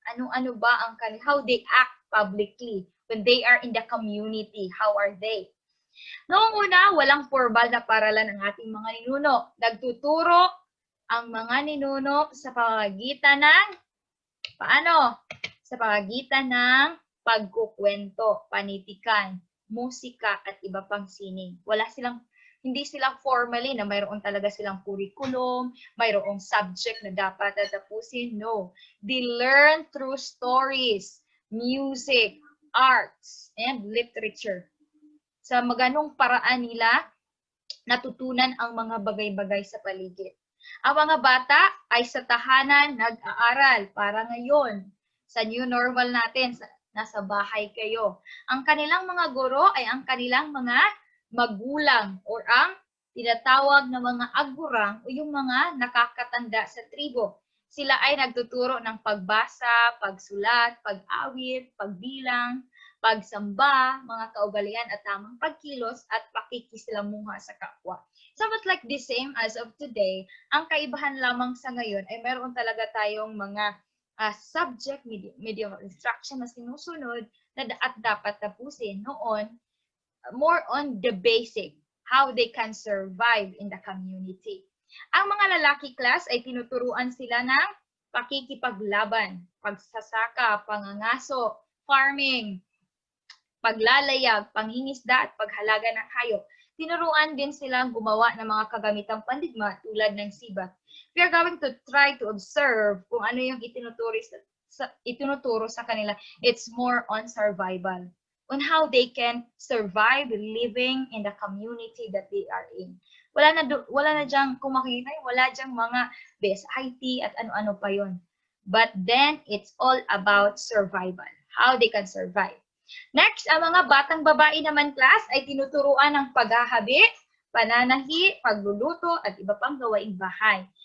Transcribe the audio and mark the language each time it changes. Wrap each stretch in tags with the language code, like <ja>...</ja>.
<tl>Ano-ano ba ang</tl> <en>how they act publicly when they are in the community? How are they?</en> <tl>Noong una, walang formal na paralan ang ating mga ninuno. Nagtuturo ang mga ninuno sa pamamagitan ng paano? Sa pamamagitan ng pagkukwento, panitikan, musika, at iba pang sining. Hindi sila formally na mayroon talaga silang curriculum, mayroong subject na dapat tatapusin. No.</tl> <en>They learn through stories, music, arts, and literature.</en> <tl>Sa maganong paraan nila, natutunan ang mga bagay-bagay sa paligid. Ang mga bata ay sa tahanan nag-aaral para ngayon. Sa new normal natin, nasa bahay kayo. Ang kanilang mga guro ay ang kanilang mga magulang or ang tinatawag na mga agurang o yung mga nakakatanda sa tribo. Sila ay nagtuturo ng pagbasa, pagsulat, pag-awit, pagbilang, pagsamba, mga kaugalian at tamang pagkilos at pakikislamuha sa kapwa.</tl> <en>Somewhat like the same as of today,</en> <tl>ang kaibahan lamang sa ngayon ay meron talaga tayong mga subject, medium of instruction na sinusunod at dapat tapusin.</tl> <en>Noon, more on the basic, how they can survive in the community.</en> <tl>Ang mga lalaki class ay tinuturuan sila ng pakikipaglaban, pagsasaka, pangangaso, farming, paglalayag, pangingisda at paghalaga ng hayop. Tinuruan din silang gumawa ng mga kagamitang pandigma tulad ng sibat.</tl> <en>We are going to try to observe</en> <tl>kung ano yung itinuturo sa kanila.</tl> <en>It's more on survival, on how they can survive living in the community that they are in.</en> <tl>Wala na diyang, kung makikita, wala diyang mga best IT at ano-ano pa yon.</tl> <en>But then, it's all about survival, how they can survive.</en> <tl>Next, ang mga batang babae naman class ay tinuturuan ng paghahabi, pananahi, pagluluto, at iba pang gawaing bahay.</tl>